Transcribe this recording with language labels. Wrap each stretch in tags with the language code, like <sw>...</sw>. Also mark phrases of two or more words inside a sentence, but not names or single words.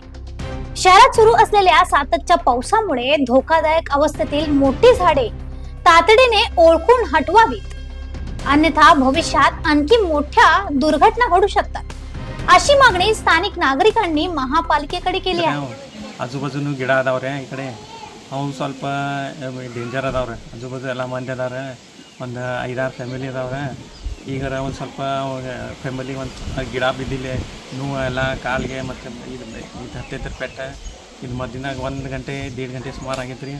<mr>शहरात सुरू असलेल्या साततच्या पावसामुळे धोकादायक अवस्थेतील मोठी झाडे तातडीने ओळखून हटवावीत, अन्यथा भविष्यात आणखी मोठ्या दुर्घटना घडू शकतात, अशी मागणी स्थानिक नागरिकांनी महापालिकेकडे केली आहे.</mr> <kn>ಆಜುಬಾಜುನು ಗಿಡ ಅದಾವ್ರೆ. ಈ ಕಡೆ ಅವು ಸ್ವಲ್ಪ ಡೇಂಜರ್ ಅದಾವ್ರೆ. ಆಜುಬಾಜು ಎಲ್ಲ ಮಂದಿ ಅದಾರೆ. ಒಂದು 5-6 ಫ್ಯಾಮಿಲಿ ಅದಾವ್ರೆ. ಈಗಾರ ಒಂದು ಸ್ವಲ್ಪ ಫ್ಯಾಮಿಲಿ ಒಂದು ಗಿಡ ಬಿದ್ದಿಲ್ಲ ನೋವು ಎಲ್ಲ ಕಾಲಿಗೆ ಮತ್ತು ಇದು ಹತ್ತೈತ್ರ ಪೆಟ್ಟ. ಇದು ಮಧ್ಯಾಹ್ನ 1 ಗಂಟೆ 1.5 ಗಂಟೆ ಸುಮಾರು ಆಗೈತೆ ರೀ.</kn>